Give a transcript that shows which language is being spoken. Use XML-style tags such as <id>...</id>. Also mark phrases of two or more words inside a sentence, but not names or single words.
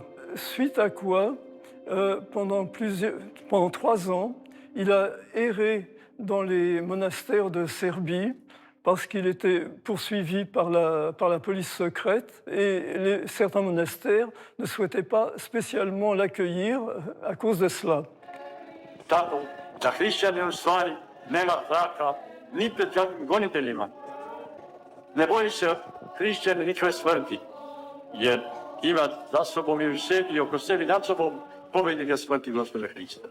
<fr>Suite à quoi, pendant 3 ans, il a erré dans les monastères de Serbie parce qu'il était poursuivi par la police secrète et certains monastères ne souhaitaient pas spécialement l'accueillir à cause de cela.</fr> <sr>Tako, za hrišćane u stvari nema straha ni pred kakvim goniteljima. Ne boji se hrišćane nikakve smrti, jer ima za sobom i u sebi i oko sebi nad sobom pobjednika smrti Gospoda Hrista.</sr>